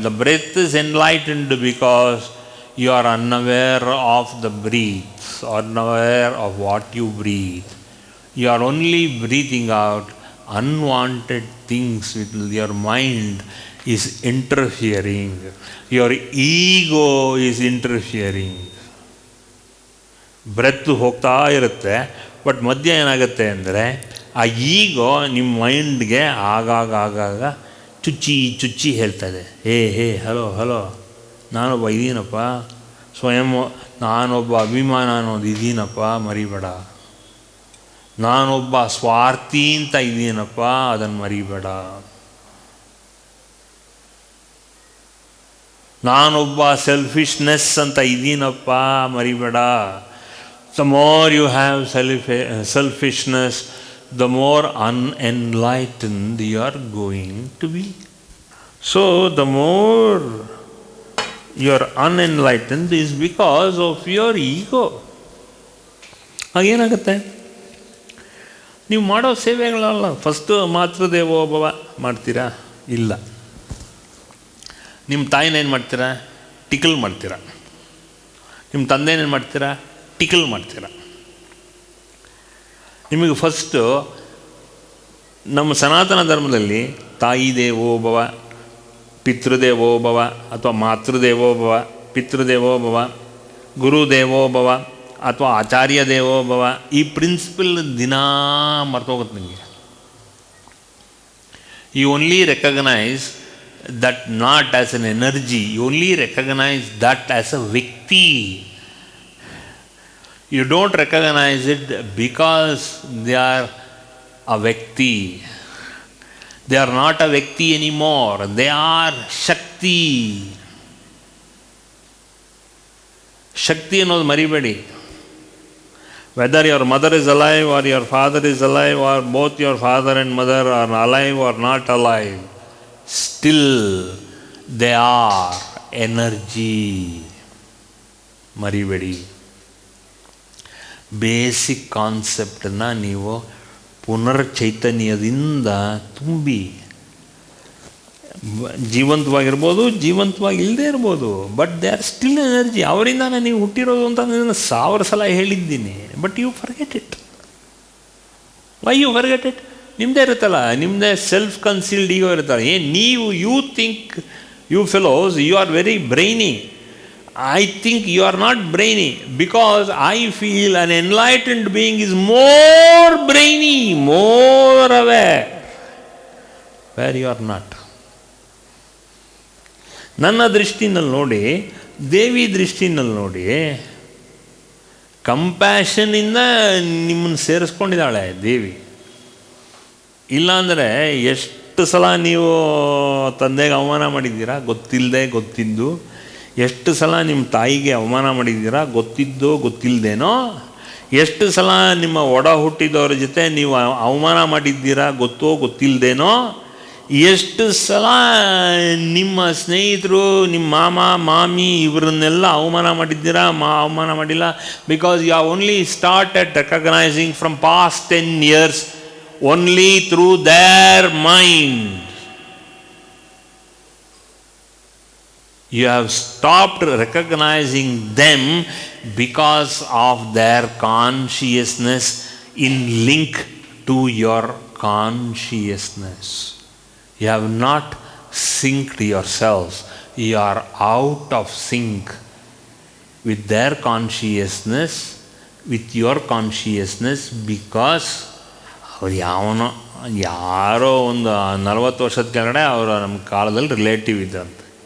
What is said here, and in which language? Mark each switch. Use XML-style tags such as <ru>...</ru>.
<en>The breath is enlightened because you are unaware of the breath, unaware of what you breathe. You are only breathing out unwanted things with your mind is interfering. Your ego is interfering.</en> <kn>Breath ಹೋಗ್ತಾ ಇರುತ್ತೆ, but ಮಧ್ಯ ಏನಾಗುತ್ತೆ ಅಂದರೆ ಆ ಈಗೋ ನಿಮ್ಮ ಮೈಂಡ್ಗೆ ಆಗಾಗ ಚುಚ್ಚಿ ಹೇಳ್ತದೆ, ಹೇ ಹಲೋ ನಾನೊಬ್ಬ ಇದ್ದೀನಪ್ಪ, ಸ್ವಯಂ ನಾನೊಬ್ಬ ಅಭಿಮಾನ ಅನ್ನೋದು ಇದ್ದೀನಪ್ಪ, ಮರಿಬೇಡ. ನಾನೊಬ್ಬ ಸ್ವಾರ್ಥಿ ಅಂತ ಇದ್ದೀನಪ್ಪ, ಅದನ್ನು ಮರಿಬೇಡ. ನಾನೊಬ್ಬ ಸೆಲ್ಫಿಶ್ನೆಸ್ ಅಂತ ಇದ್ದೀನಪ್ಪ, ಮರಿಬೇಡ.</kn> <en>The more you have selfishness, the more unenlightened you are going to be. So the more you are unenlightened is because of your ego.</en> <kn>ಆಗೇನಾಗುತ್ತೆ, ನೀವು ಮಾಡೋ ಸೇವೆಗಳಲ್ಲ. ಫಸ್ಟು ಮಾತೃದೇವೋಭವ ಮಾಡ್ತೀರಾ? ಇಲ್ಲ. ನಿಮ್ಮ ತಾಯಿನೇನು ಮಾಡ್ತೀರಾ? ಟಿಕಲ್ ಮಾಡ್ತೀರಾ. ನಿಮ್ಮ ತಂದೆನೇನು ಮಾಡ್ತೀರಾ? ಟಿಕಲ್ ಮಾಡ್ತೀರ. ನಿಮಗೆ ಫಸ್ಟು ನಮ್ಮ ಸನಾತನ ಧರ್ಮದಲ್ಲಿ ತಾಯಿ ದೇವೋಭವ, ಪಿತೃದೇವೋಭವ ಅಥವಾ ಮಾತೃದೇವೋಭವ, ಪಿತೃದೇವೋಭವ, ಗುರುದೇವೋಭವ ಅಥವಾ ಆಚಾರ್ಯ ದೇವೋಭವ, ಈ ಪ್ರಿನ್ಸಿಪಲ್ ದಿನಾ ಮರ್ತೋಗುತ್ತೆ ನಿಮಗೆ.</kn> <en>You only recognize that not as an energy, you only recognize that as a ವ್ಯಕ್ತಿ. You don't recognize it because they are a Vyakti. They are not a Vyakti anymore. They are Shakti.</en> <kn>Shakti ಅನ್ನೋದು ಮರಿಬೇಡಿ.</kn> <en>Whether your mother is alive or your father is alive or both your father and mother are alive or not alive, still they are energy.</en> <kn>ಮರಿಬೇಡಿ. Basic ಕಾನ್ಸೆಪ್ಟನ್ನು ನೀವು ಪುನರ್ಚೈತನ್ಯದಿಂದ ತುಂಬಿ, ಜೀವಂತವಾಗಿರ್ಬೋದು, ಜೀವಂತವಾಗಿ ಇಲ್ಲದೆ ಇರ್ಬೋದು,</kn> <en>But they are still energy.</en> <kn>ಅವರಿಂದಾನೆ ನೀವು ಹುಟ್ಟಿರೋದು ಅಂತ ನಾನು 1000 ಸಲ ಹೇಳಿದ್ದೀನಿ,</kn> <en>But you forget it. Why you forget it?</en> <kn>ನಿಮ್ಮದೇ ಇರುತ್ತಲ್ಲ, ನಿಮ್ಮದೇ ಸೆಲ್ಫ್ ಕನ್ಸೀಲ್ಡ್ ಈಗೋ ಇರುತ್ತಲ್ಲ.</kn> <en>ನೀವು you think you fellows you are very brainy. I think you are not brainy because I feel an enlightened being is more brainy, more aware, where you are not.</en> <kn>ನನ್ನ ದೃಷ್ಟಿನಲ್ಲಿ ನೋಡಿ, ದೇವಿ ದೃಷ್ಟಿನಲ್ಲಿ ನೋಡಿ, ಕಂಪ್ಯಾಷನಿಂದ ನಿಮ್ಮನ್ನು ಸೇರಿಸ್ಕೊಂಡಿದ್ದಾಳೆ ದೇವಿ. ಇಲ್ಲಾಂದರೆ ಎಷ್ಟು ಸಲ ನೀವು ತಂದೆಗೆ ಅವಮಾನ ಮಾಡಿದ್ದೀರಾ ಗೊತ್ತಿಲ್ಲದೆ ಗೊತ್ತಿದ್ದು, ಎಷ್ಟು ಸಲ ನಿಮ್ಮ ತಾಯಿಗೆ ಅವಮಾನ ಮಾಡಿದ್ದೀರಾ ಗೊತ್ತಿದ್ದೋ ಗೊತ್ತಿಲ್ಲದೇನೋ, ಎಷ್ಟು ಸಲ ನಿಮ್ಮ ಒಡ ಹುಟ್ಟಿದವ್ರ ಜೊತೆ ನೀವು ಅವಮಾನ ಮಾಡಿದ್ದೀರಾ ಗೊತ್ತೋ ಗೊತ್ತಿಲ್ಲದೇನೋ, ಎಷ್ಟು ಸಲ ನಿಮ್ಮ ಸ್ನೇಹಿತರು, ನಿಮ್ಮ ಮಾಮ ಮಾಮಿ ಇವರನ್ನೆಲ್ಲ ಅವಮಾನ ಮಾಡಿದ್ದೀರಾ ಅವಮಾನ ಮಾಡಿಲ್ಲ.</kn> <en>Because you have only started recognizing from past 10 years only through their mind. You have stopped recognizing them because of their consciousness in link to your consciousness. You have not synced yourselves. You are out of sync with their consciousness, with your consciousness, because</en> <kn>ಅವ್ರು ಯಾರೋ ಒಂದು 40 ವರ್ಷದ ಕೆಳಗಡೆ ಅವರು ನಮ್ಮ ಕಾಲದಲ್ಲಿ relative ಇದ್ದಂತೆ.</kn>